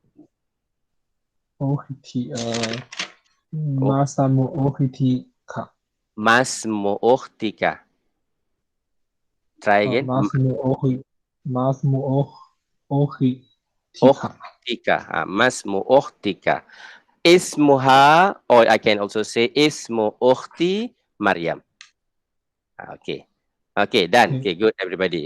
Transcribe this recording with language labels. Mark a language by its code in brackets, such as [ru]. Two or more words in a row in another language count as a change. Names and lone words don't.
[ar] أختي. ما اسمُ أختكِ. ما اسمُ أختكِ. [en] Try again. [ar] ما اسمُ أختكِ. أختكِ. ما اسمُ أختكِ. Ismuha, [en] or I can also say [ar] اسمُ أختي مريم. [en] Okay. Okay, done. Okay, good, everybody.